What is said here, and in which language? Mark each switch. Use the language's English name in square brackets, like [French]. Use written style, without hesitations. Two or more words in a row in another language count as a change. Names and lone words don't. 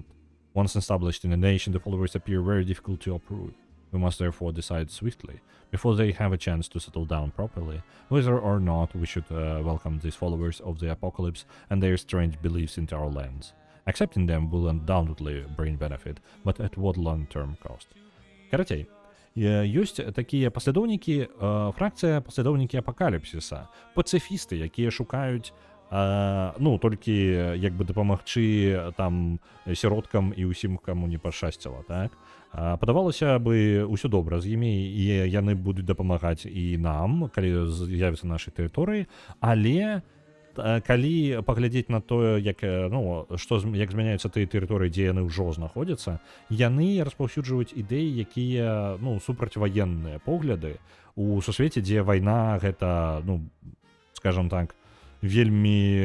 [English] Once established in a nation, the followers appear very difficult to uproot. We must therefore decide swiftly, before they have a chance to settle down properly, whether or not we should welcome these followers of the apocalypse and their strange beliefs into our lands. Accepting them will undoubtedly bring benefit, but at what long-term cost? [Belarusian] Карацей, ёсць такія паслядоўнікі, фракцыя паслядоўнікі апакаліпсіса, пацыфісты, якія шукаюць ну, толькі як бы дапамагчы там сіроткам і ўсім, каму не пашчасціла, так? Падавалася бы, ўсё добра з імі, і яны будуць дапамагаць і нам, калі з'явіцца на нашай тэрыторыі, але калі паглядзець на тое, як, ну, як змяняюцца тыя тэрыторыі, дзе яны ўжо знаходзяцца, яны распаўсюджваюць ідэі, якія, ну, супрацьваенныя погляды у сусвеце, дзе вайна гэта, ну, скажам так, вельмі...